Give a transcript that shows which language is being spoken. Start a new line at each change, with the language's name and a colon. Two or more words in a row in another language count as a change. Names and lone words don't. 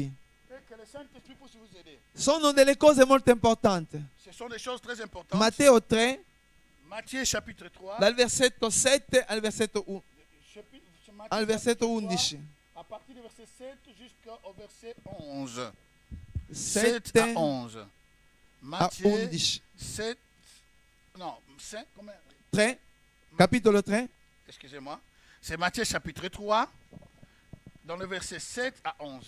French: et que le Saint-Esprit puisse vous aider.
Italian: Sono delle cose molto importanti.
French: Ce sont des choses très importantes.
Italian: Matteo 3,
French: Matthieu chapitre 3.
Italian: dal versetto 7 al versetto, Matthieu, al versetto
French: chapitre 3, 11. à partir du verset 7 jusqu'au verset 11. 7 7 à 11. a Matthieu 11. 7. Non, 5, combien?
Italian: 3, capitolo 3,
French: Excusez-moi. C'est Matthieu chapitre 3, dans le verset 7 à 11.